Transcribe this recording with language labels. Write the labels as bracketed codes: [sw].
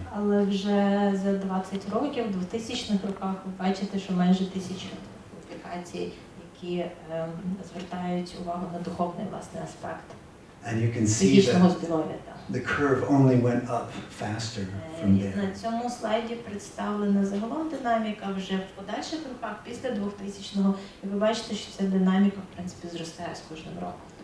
[uk] Але вже за 20 років, в 2000-х роках, ви бачите, що майже 1000 публікацій, які звертають увагу на духовний, власне, аспект психічного здоров'я. [en] The curve only went up faster from there. [uk] На цьому слайді представлена загалом динаміка вже в подальших роках після 2000-го, і ви бачите, що ця динаміка, в принципі, зростає з кожним роком.